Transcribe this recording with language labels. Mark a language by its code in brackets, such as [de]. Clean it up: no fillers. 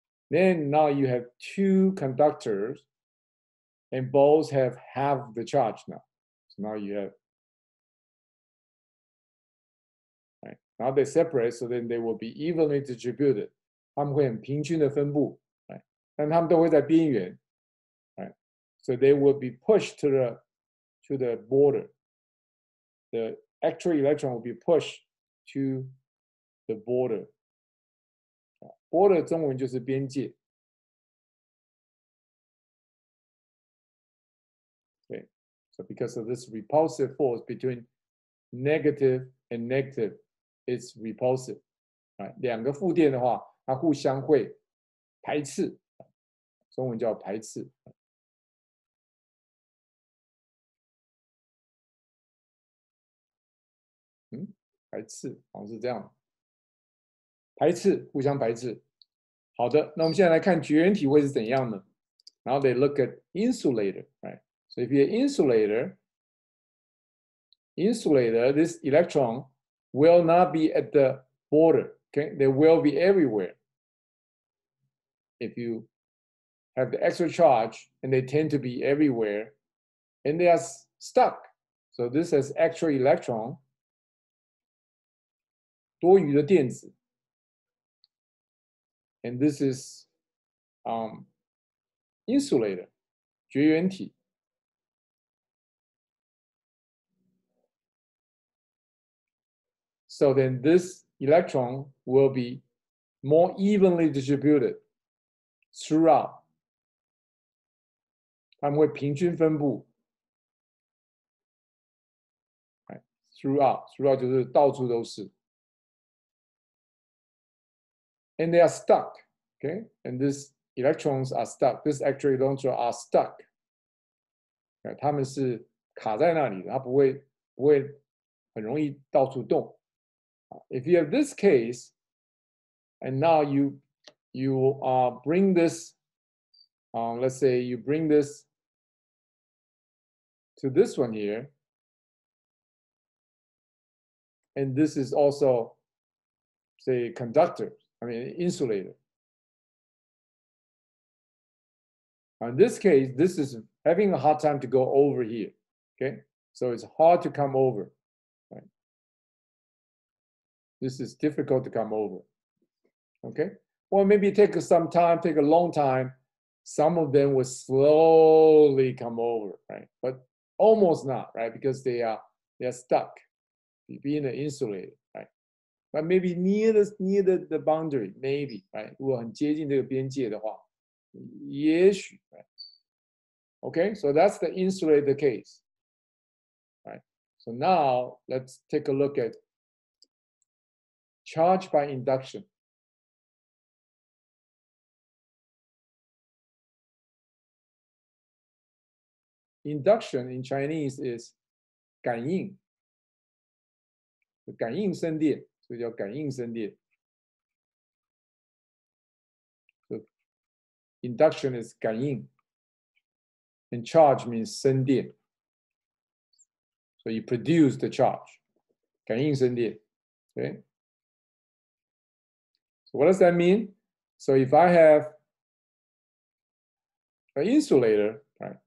[en] Then now you have two conductors, and both have half the charge now. So now you have, right? Now they separate, so then they will be evenly distributed. [zh] 它们会很平均的分布， right? 但它们都会在边缘， right? [en] So they will be pushed to the border. The actual electron will be pushed to the border. [zh] Border 中文就是边界。 [en] Okay. So because of this repulsive force between negative and negative, it's repulsive. Right? [zh] 两个负电的话，它互相会排斥，中文叫排斥。排斥好像是这样，排斥，互相排斥。好的，那我们现在来看绝缘体会是怎样呢？然后 [en] they look at insulator, right? So if you're insulator, this electron will not be at the border. Okay, they will be everywhere. If you have the extra charge, and they tend to be everywhere, and they are stuck. So this is extra electron, [zh] 多余的电子 [en] and this is insulator, [zh] 绝缘体. [en] So then this electron will be more evenly distributed throughout. [zh] 它们会平均分布 [en] throughout [zh] 就是到处都是 [en] and they are stuck, okay? And these electrons are stuck. These actual electrons are stuck. [zh] 它们是卡在那里的，它不会很容易到处动。 [en] If you have this case, and now you bring this, let's say you bring this to this one here, and this is also, say, conductor, insulator. In this case, this is having a hard time to go over here, okay? So it's hard to come over, right? This is difficult to come over, okay? Or maybe take some time, take a long time. Some of them will slowly come over, right? But almost not, right? Because they are stuck, being an insulator, right? But maybe near the boundary, maybe, right? [zh] 如果很接近这个边界的话，也许, right? [en] Okay, so that's the insulator case, right? So now let's take a look at charge by induction. Induction in Chinese is [zh] 感应，感应生电，所以叫感应生电。 [en] So induction is 感应 and charge means 生电。 So you produce the charge, [zh] 感应生电。 [en] Okay. So what does that mean? So if I have an insulator, right?